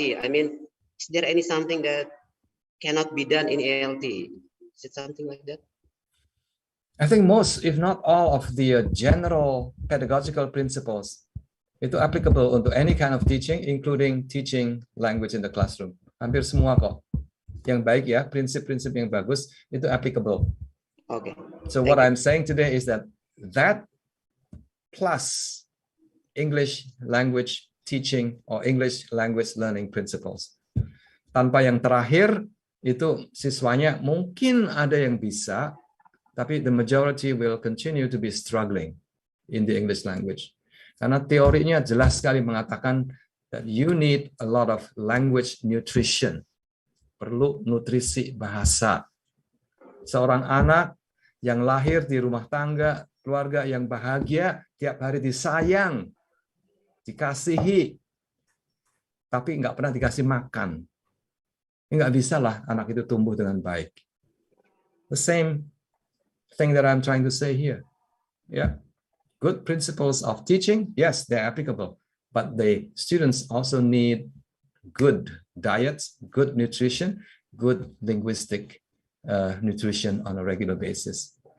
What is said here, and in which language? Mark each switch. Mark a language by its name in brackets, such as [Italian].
[English] Is there any something that cannot be done in ELT? Is it something like that? I think most, if not all, of the general pedagogical principles [Indonesian] itu [English] applicable [Indonesian] untuk [English] any kind of teaching, including teaching language in the classroom. [Indonesian] Hampir semua kok. Yang baik ya, prinsip-prinsip yang bagus itu applicable. [English] Okay. So what I'm saying today is that plus English language teaching or English language learning principles. [Indonesian] Tanpa yang terakhir itu siswanya mungkin ada yang bisa, tapi [English] the majority will continue to be struggling in the English language. [Indonesian] Karena teorinya jelas sekali mengatakan [English] that you need a lot of language nutrition. [Indonesian] Perlu nutrisi bahasa. Seorang anak yang lahir di rumah tangga, keluarga yang bahagia, tiap hari disayang, dikasihi, tapi nggak pernah dikasih makan. Nggak bisa lah anak itu tumbuh dengan baik. [English] The same thing that I'm trying to say here. Yeah, good principles of teaching, yes, they're applicable, but the students also need good diets, good nutrition, good linguistic nutrition on a regular basis.